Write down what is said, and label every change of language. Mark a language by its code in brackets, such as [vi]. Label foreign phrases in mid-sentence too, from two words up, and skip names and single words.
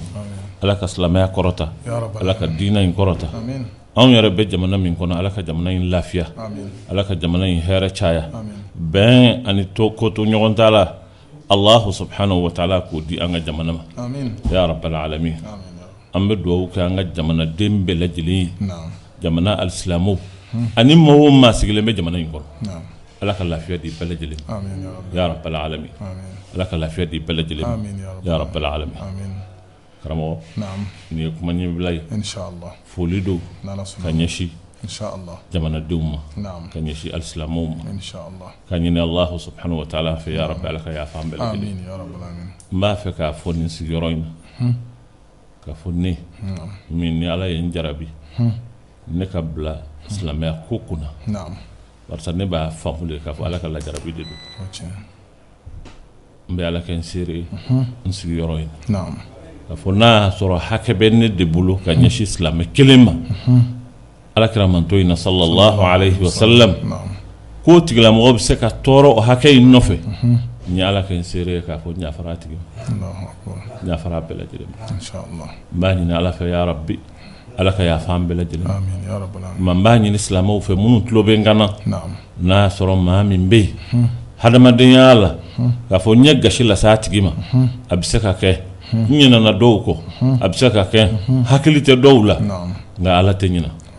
[bm] Ala ka silamɛya kɔrɔta Ala ka diina in kɔrɔta anw yɛrɛ bɛ jamana min kɔnɔ Ala ka jamana in lafiya Ala ka jamana in hɛrɛ caya bɛn ani ko to ɲɔgɔn ta la [ar] الله سبحانه وتعالى [bm] k'o di an ka jamana ma [ar] يا رب العالمين. [bm] An bɛ dugawu kɛ an ka jamanaden bɛɛ lajɛlen ye jamana alisilamɛw ani maa o maa sigilen bɛ jamana in kɔnɔ Ala ka lafiya di bɛɛ lajɛlen [ar] يا رب العالمين. [bm] Ala ka lafiya di bɛɛ lajɛlen [ar] يا رب العالمين. [bm] Karamɔgɔ nin ye kuma ɲɛbila ye foli don ka ɲɛsin jamanadenw ma ka ɲɛsin alisilamɛw ma ka ɲini [ar] الله سبحانه وتعالى [bm] fɛ [ar] يا رب [bm] Ala ka yafa an bɛɛ lajɛlen n b'a fɛ k'a fɔ nin sigiyɔrɔ in na ka fɔ ne min ni Ala ye n jarabi ne ka bila silamɛya ko kunna barisa ne b'a faamu de k'a fɔ Ala ka lajarabi de don n bɛ Ala kɛ n seere n sigiyɔrɔ in na k'a fɔ n'a y'a sɔrɔ hakɛ bɛ ne de bolo ka ɲɛsin silamɛ kelen ma Alakira manto in na [ar] صلى الله عليه وسلم [bm] k'o tigilamɔgɔ bɛ se ka tɔɔrɔ o hakɛ in nɔfɛ n ye Ala kɛ n seere k'a fɔ ɲafara a tigi ma ɲafara a bɛɛ lajɛlen ma n b'a ɲini Ala fɛ [ar] يا رب [bm] Ala ka yafa an bɛɛ lajɛlen ma n b'a ɲini silamɛw fɛ minnu tulo bɛ n kan na n'a y'a sɔrɔ maa min bɛ yen hadamadenya la k'a fɔ n ye gasi lase a tigi ma a bɛ se ka kɛ n ɲinɛna dɔw kɔ a bɛ se ka kɛ hakili tɛ dɔw la nka Ala tɛ ɲinɛ